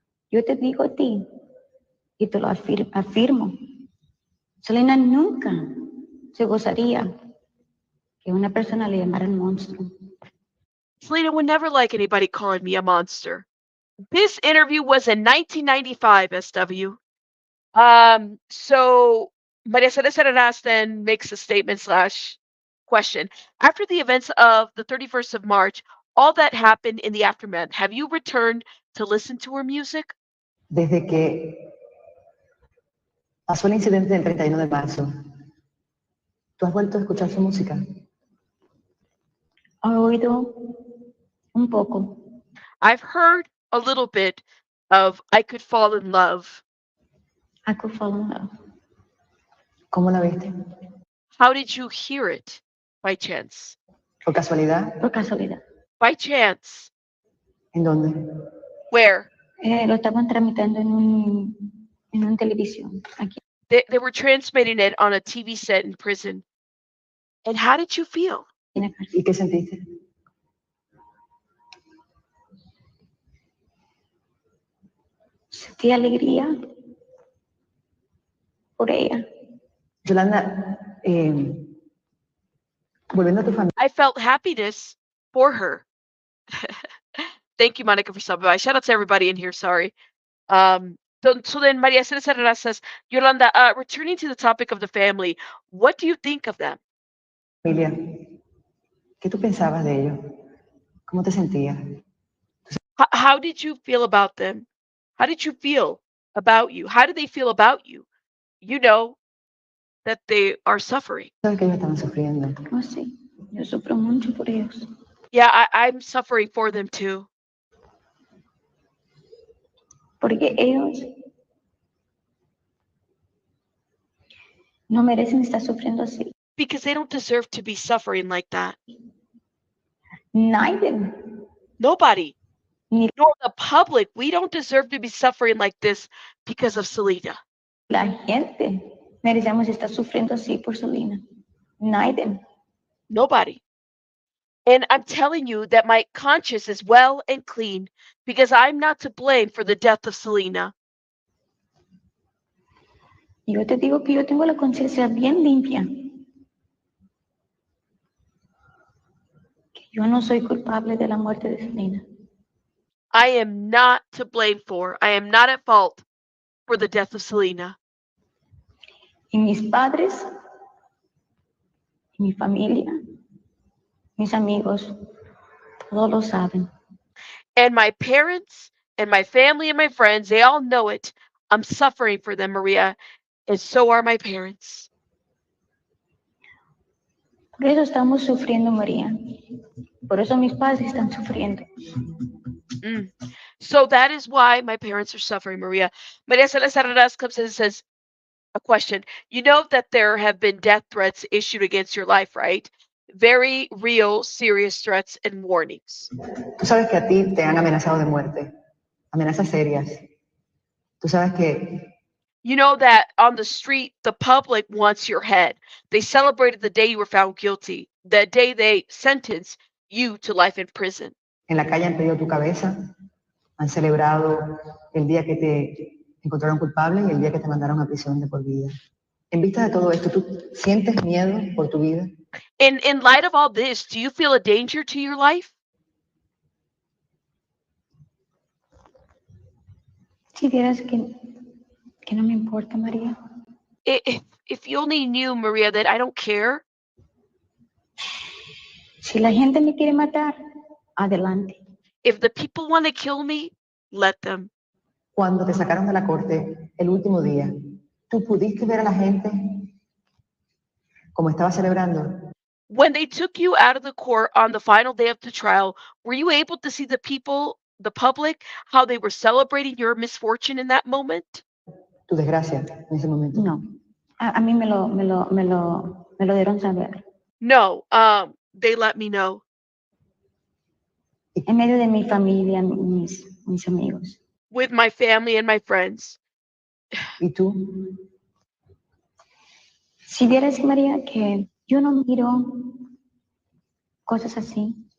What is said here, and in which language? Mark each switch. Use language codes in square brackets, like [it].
[es] Yo te digo a ti y te lo afirmo. Selena nunca se gozaría que una persona le llamara el monstruo. [en] Selena would never like anybody calling me a monster. This interview was in 1995, SW. So Maria Celeste Arraras then makes a statement / question. After the events of the 31st of March, all that happened in the aftermath, have you returned to listen to her music? [es] Desde que pasó el incidente del 31 de marzo, ¿tú has vuelto a escuchar su música? He oído un poco. [en] I've heard a little bit of I Could Fall in Love. I could fall in love. [es] ¿Cómo la viste? [en] How did you hear it? By chance. [es] ¿Por casualidad? Por casualidad. [en] By chance. [es] ¿En dónde? [en] Where? [es] Lo estaban tramitando en un televisión aquí. [en] They were transmitting it on a TV set in prison. And how did you feel? [es] ¿Y qué sentiste? Sentí alegría por ella. Yolanda, volviendo a tu familia. [en] I felt happiness for her. Thank you, Monica, for stopping by. Shout out to everybody in here. Sorry. So then Maria Celeste Arraras says, Yolanda, returning to the topic of the family, what do you think of them? [es] Familia, ¿qué tú pensabas de ellos? ¿Cómo te sentías? [en] How did you feel about them? How did you feel about you? How did they feel about you? You know that they are suffering. [es] Sabes que ellos estaban sufriendo. Oh, sí. Yo sufro mucho por ellos. [en] Yeah, I'm suffering for them too. [es] Porque ellos no merecen estar sufriendo así. [en] Because they don't deserve to be suffering like that. [es] Nadie. [en] Nobody. [es] Ni [en] Nor the public. We don't deserve to be suffering like this because of Selena. [es] la gente merecemos estar sufriendo así por Selena. Nadie. [en] Nobody. And I'm telling you that my conscience is well and clean because I'm not to blame for the death of Selena. [es] Yo te digo que yo tengo la conciencia bien limpia. Yo no soy culpable de la muerte de Selena. [en] I am not to blame for, I am not at fault for the death of Selena. [es] Y mis padres, y mi familia, mis amigos, todos lo saben. [en] And my parents and my family and my friends, they all know it. I'm suffering for them, Maria, and so are my parents. [es] Por eso estamos sufriendo, María. Por eso mis padres están sufriendo. [en] So that is why my parents are suffering, Maria. Maria Celeste Arraras comes in and says, a question. You know that there have been death threats issued against your life, right? Very real, serious threats and warnings. [es] Tú sabes que a ti te han amenazado de muerte, amenazas serias. Tú sabes que [en] You know that on the street, the public wants your head. They celebrated the day you were found guilty, the day they sentenced you to life in prison. [es] en la calle han pedido tu cabeza, han celebrado el día que te encontraron culpable y el día que te mandaron a prisión de por vida. En vista de todo esto, ¿tú sientes miedo por tu vida? [en] In light of all this, do you feel a danger to your life? [es] Si vieras que no me importa, María. [en] If you only knew, Maria, that I don't care. [es] Si la gente me quiere matar, adelante. [en] If the people want to kill me, let them. [es] Cuando te sacaron de la corte el último día, ¿tú pudiste ver a la gente como estaba celebrando? [en] When they took you out of the court on the final day of the trial, were you able to see the people, the public, how they were celebrating your misfortune in that moment? [es] Tu desgracia en ese momento. No. A mí me lo dieron saber. [en] No, they let me know. [es] En medio de mi familia, mis amigos. [en] With my family and my friends. [es] ¿Y tú? Si vieras, María, que yo no miro cosas así.